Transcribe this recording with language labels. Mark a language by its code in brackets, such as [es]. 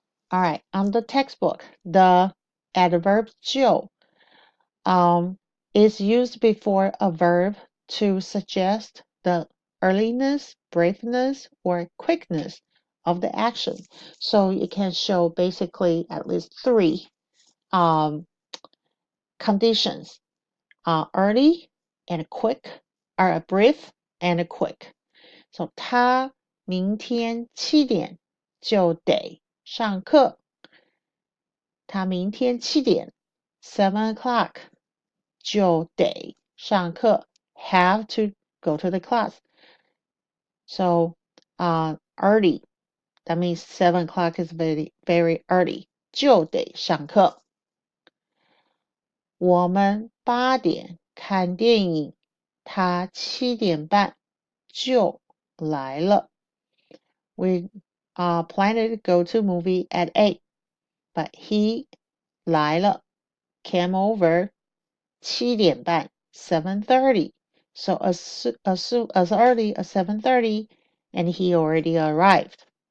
[en] All right, on the textbook, the adverb 就 is used before a verb to suggest the earliness, briefness, or quickness of the action. So it can show basically at least 3 conditions. Early and quick, or brief and quick. [zh] So 他明天7点就得上课。他明天7点 [en] 7 o'clock [zh] 就得上课 [en] have to go to the class. So early, that means 7 o'clock is very, very early. [zh] 就得上课。我们8点看电影，他7点半就来了。 [en] We planned to go to movie at 8, but he [zh] 来了 [en] came over [zh] 7点半 [en] 7:30. So as early as 7:30, and he already arrived.